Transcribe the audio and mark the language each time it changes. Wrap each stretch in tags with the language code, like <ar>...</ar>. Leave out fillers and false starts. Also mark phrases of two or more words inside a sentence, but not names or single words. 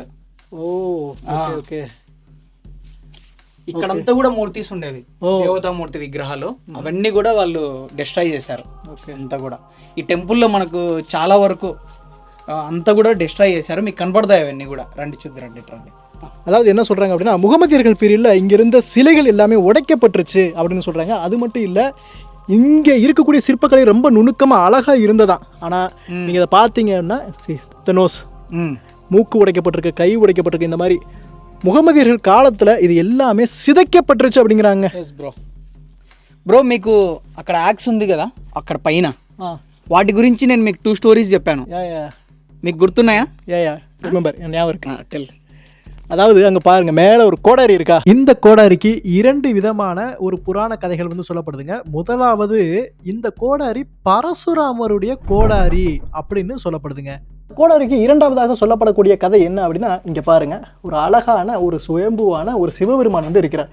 <en>Oh okay okay.</en> <te>ఇక్కడంతా కూడా మూర్తిస్ ఉండేవి, దేవతా మూర్తి విగ్రహాలు, అవన్నీ కూడా వాళ్ళు డిస్ట్రాయ్ చేశారు. అంతా కూడా ఈ టెంపుల్లో మనకు చాలా వరకు అంతా కూడా డిస్ట్రాయ్ చేశారు. మీకు కనపడతాయి అవన్నీ కూడా. రండి చూద్దాం, రండి రండి.</te> <ta>அதாவது என்ன சொல்கிறாங்க அப்படின்னா, முகமதியர்கள் பீரியடில் இங்கே இருந்த சிலைகள் எல்லாமே உடைக்கப்பட்டுருச்சு அப்படின்னு சொல்கிறாங்க. அது மட்டும் இல்லை, இங்கே இருக்கக்கூடிய சிற்பக்கலை ரொம்ப நுணுக்கமாக அழகாக இருந்ததான். ஆனால் நீங்கள் இதை பார்த்தீங்கன்னா நோஸ், மூக்கு உடைக்கப்பட்டிருக்கு, கை உடைக்கப்பட்டிருக்கு. இந்த மாதிரி முகமதியர்கள் காலத்தில் இது எல்லாமே சிதைக்கப்பட்டுருச்சு அப்படிங்கிறாங்க.</ta> <en>yes bro.</en> <te>బ్రో మీకు అక్కడ యాక్స్ ఉంది కదా అక్కడ పైన, వాటి గురించి నేను మీకు 2 స్టోరీస్ చెప్పాను. మీకు గుర్తున్నాయా?</te> <en>Ya remember,</en> <ta>ஞாபகம் இருக்கு. டெல். அதாவது அங்கே பாருங்கள், மேலே ஒரு கோடாரி இருக்கா. இந்த கோடாரிக்கு 2 விதமான ஒரு புராண கதைகள் வந்து சொல்லப்படுதுங்க. முதலாவது, இந்த கோடாரி பரசுராமருடைய கோடாரி அப்படின்னு சொல்லப்படுதுங்க. கோடாரிக்கு இரண்டாவதாக சொல்லப்படக்கூடிய கதை என்ன அப்படின்னா, இங்கே பாருங்கள், ஒரு அழகான ஒரு சுயம்புவான ஒரு சிவபெருமான் வந்து இருக்கிறார்.</ta>